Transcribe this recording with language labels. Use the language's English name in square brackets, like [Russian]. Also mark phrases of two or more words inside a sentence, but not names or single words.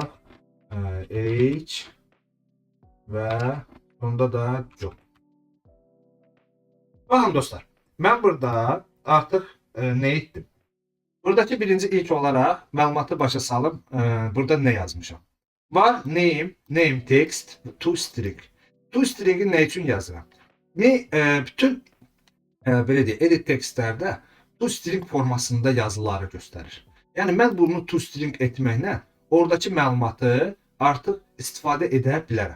[Azerbaijani] Age və bunda da job. Baxın dostlar, mən burada artıq nə etdim? Buradakı birinci ilk olaraq məlumatı başa salım. Burada nə yazmışam? Var [English] name, name text, [Azerbaijani] toString. toString'i nə üçün yazıram? Bütün belə deyək, edit textlərdə toString formasında yazıları göstərir. Yəni mən bunu toString etməklə oradakı məlumatı artıq istifadə edə bilərəm.